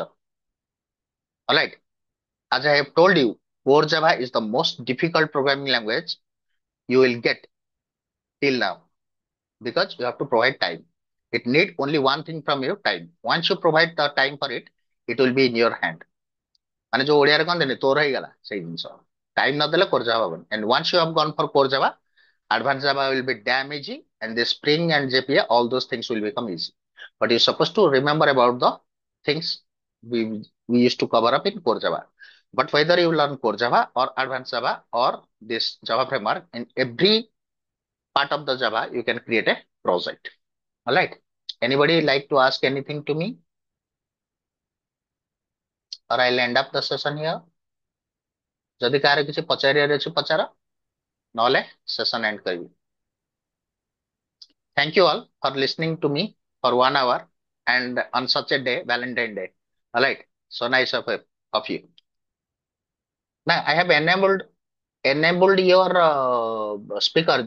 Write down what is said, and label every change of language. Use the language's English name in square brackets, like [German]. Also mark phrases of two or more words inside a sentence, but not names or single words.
[English] All right. As I have told you, Core Java is the most difficult programming language you will get till now because you have to provide time. It need only one thing from you, time. Once you provide the time for it, it will be in your hand. [Odia] ମାନେ ଯୋଉ ଓଡିଆରେ କହନ୍ତିନି ତୋର ହେଇଗଲା ସେଇ ଜିନିଷ ଟାଇମ ନଦେଲେ କୋରଜାଭା ହବନି [English] and once you have gone for core Java, advanced Java will be damn easy and the Spring and JPA, all those things will become easy. But you're supposed to remember about the things we we used to cover up in core Java. But whether you learn core Java or advanced Java or this Java framework, in every part of the Java you can create a project. All right. Anybody like to ask anything to me, or I'll end up the session here? [Odia] ଯଦି କାହାର କିଛି ପଚାରିବାର ଅଛି ପଚାର, ନହେଲେ [English] session end [Odia] କରିବି. [English] Thank you all for listening to me for 1 hour and on such a day, Valentine Day. All right. So nice of you. Now I have enabled your speaker.